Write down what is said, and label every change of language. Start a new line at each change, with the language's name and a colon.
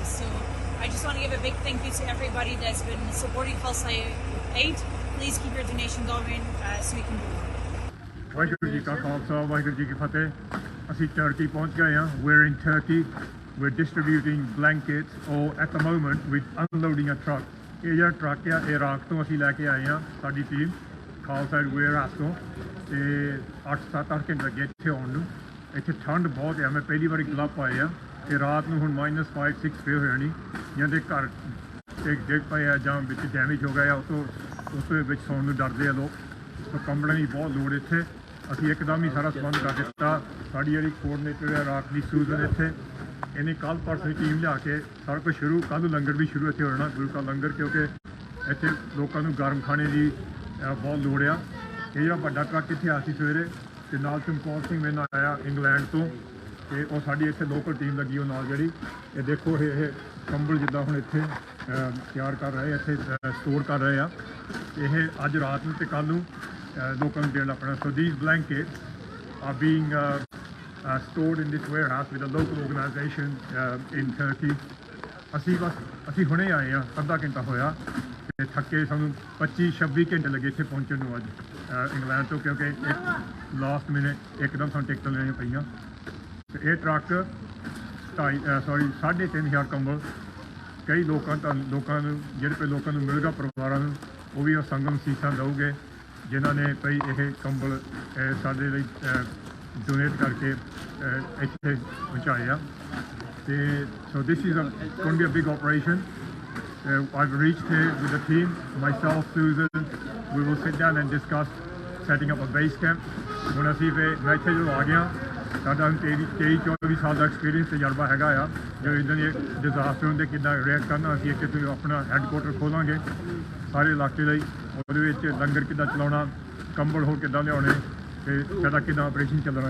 English: So I just want to give a big thank you to everybody that's been supporting Khalsa Aid. Please keep your donation going so we can move on.
Punjabi: Waheguru ji ਕਾ ਖਾਲਸਾ ਵਾਹਿਗੁਰੂ ਜੀ ਕੀ ਫਤਿਹ। ਅਸੀਂ turkey ਪਹੁੰਚ ਗਏ ਹਾਂ।
English: We're in Turkey. We're distributing blankets, or at the moment we're unloading a truck.
Punjabi: ਇਹ ਜਿਹੜਾ truck ਆ Iraq ਤੋਂ ਅਸੀਂ ਲੈ ਕੇ ਆਏ ਹਾਂ, ਸਾਡੀ ਟੀਮ ਖਾਲਸਾ ਏਡ ਵੇਅਰਹਾਊਸ ਤੋਂ, ਤੇ 8-7 ਘੰਟੇ ਲੱਗੇ ਇੱਥੇ ਆਉਣ ਨੂੰ। ਇੱਥੇ ਠੰਡ ਬਹੁਤ ਹੈ, ਮੈਂ ਪਹਿਲੀ ਵਾਰੀ ਗਲਵ ਪਾਏ ਆ, ਤੇ ਰਾਤ ਨੂੰ ਹੁਣ -5-6 ਫੇਰ ਹੋ ਜਾਣੀ। ਜਿਹਦੇ ਘਰ ਡਿੱਗ ਪਏ ਆ ਜਾਂ ਵਿੱਚ ਡੈਮੇਜ ਹੋ ਗਿਆ, ਉਸ ਵਿੱਚ ਸੌਣ ਨੂੰ ਡਰਦੇ ਆ ਲੋਕ, ਸੋ ਕੰਬਲਾਂ ਦੀ ਬਹੁਤ ਲੋੜ ਇੱਥੇ। ਅਸੀਂ ਇੱਕਦਮ ਹੀ ਸਾਰਾ ਸੰਬੰਧ ਕਰ ਦਿੱਤਾ। ਸਾਡੀ ਜਿਹੜੀ ਕੋਆਰਡੀਨੇਟਰ ਹੈ ਰਾਤ ਦੀ ਸੂਜ਼ਨ, ਇੱਥੇ ਇਹਨੇ ਕੱਲ੍ਹ ਪਰਸੋਂ ਟੀਮ ਲਿਆ ਕੇ ਸਾਰਾ ਕੁਝ ਸ਼ੁਰੂ, ਕੱਲ੍ਹ ਨੂੰ ਲੰਗਰ ਵੀ ਸ਼ੁਰੂ ਇੱਥੇ ਹੋ ਜਾਣਾ, ਗੁਰੂ ਕਾ ਲੰਗਰ, ਕਿਉਂਕਿ ਇੱਥੇ ਲੋਕਾਂ ਨੂੰ ਗਰਮ ਖਾਣੇ ਦੀ ਬਹੁਤ ਲੋੜ ਆ। ਇਹ ਜਿਹੜਾ ਵੱਡਾ ਟਰੱਕ ਇੱਥੇ ਆਇਆ ਸੀ ਸਵੇਰੇ, ਤੇ ਨਾਲ ਚਮਕੌਰ ਸਿੰਘ ਮੇਰੇ ਨਾਲ ਆਇਆ ਇੰਗਲੈਂਡ ਤੋਂ, ਤੇ ਉਹ ਸਾਡੀ ਇੱਥੇ ਲੋਕਲ ਟੀਮ ਲੱਗੀ ਉਹ ਨਾਲ ਜਿਹੜੀ। ਇਹ ਦੇਖੋ ਇਹ ਕੰਬਲ ਜਿੱਦਾਂ ਹੁਣ ਇੱਥੇ ਤਿਆਰ ਕਰ ਰਹੇ, ਇੱਥੇ ਸਟੋਰ ਕਰ ਰਹੇ ਆ। ਇਹ ਅੱਜ ਰਾਤ ਨੂੰ ਤੇ ਕੱਲ੍ਹ ਨੂੰ ਲੋਕਾਂ ਨੂੰ ਦੇਣ ਆਪਣਾ।
English: So these blankets are being stored in this warehouse with a local organization in Turkey.
Punjabi: ਅਸੀਂ ਹੁਣੇ ਆਏ ਆ, ਅੱਧਾ ਘੰਟਾ ਹੋਇਆ, ਤੇ ਥੱਕੇ ਸਾਨੂੰ 25-26 ਘੰਟੇ ਲੱਗੇ ਇੱਥੇ ਪਹੁੰਚਣ ਨੂੰ ਅੱਜ ਇੰਗਲੈਂਡ ਤੋਂ, ਕਿਉਂਕਿ ਇੱਕ ਲਾਸਟ ਮਿਨਟ ਇੱਕਦਮ ਸਾਨੂੰ ਟਿਕਟਾਂ ਲੈਣੀਆਂ ਪਈਆਂ। ਤੇ ਇਹ ਟਰੱਕ 3,500 ਕੰਬਲ ਕਈ ਲੋਕਾਂ ਨੂੰ ਜਿਹੜੇ ਲੋਕਾਂ ਨੂੰ ਮਿਲੇਗਾ, ਪਰਿਵਾਰਾਂ ਨੂੰ, ਉਹ ਵੀ ਉਹ ਸੰਗਮ ਸੀਸਾਂ ਦਊਗੇ ਜਿਨ੍ਹਾਂ ਨੇ ਭਈ ਇਹ ਕੰਬਲ ਸਾਡੇ ਲਈ ਡੋਨੇਟ ਕਰਕੇ ਇੱਥੇ ਪਹੁੰਚਾਏ ਆ।
English: ਤੇ so this is going to be a big operation. I've reached here with the team, myself, Susan. We will sit down and discuss setting up a base camp.
Punjabi: ਹੁਣ ਅਸੀਂ ਮੈਂ ਇੱਥੇ ਜਦੋਂ ਆ ਗਿਆ, ਸਾਡਾ 23-24 ਸਾਲ ਦਾ ਐਕਸਪੀਰੀਅੰਸ ਤਜਰਬਾ ਹੈਗਾ ਆ, ਜੋ ਇੱਦਾਂ ਦੇ ਡਿਜ਼ਾਸਟਰ ਹੁੰਦੇ ਕਿੱਦਾਂ ਰਿਐਕਟ ਕਰਨਾ। ਅਸੀਂ ਇੱਥੇ ਆਪਣਾ ਹੈੱਡਕੁਆਟਰ ਖੋਲਾਂਗੇ ਸਾਰੇ ਇਲਾਕੇ ਲਈ, ਉਹਦੇ ਵਿੱਚ ਲੰਗਰ ਕਿੱਦਾਂ ਚਲਾਉਣਾ, ਕੰਬਲ ਹੋਰ ਕਿੱਦਾਂ ਲਿਆਉਣੇ, ਤੇ ਸਾਡਾ ਕਿੱਦਾਂ ਆਪਰੇਸ਼ਨ ਚੱਲਣਾ।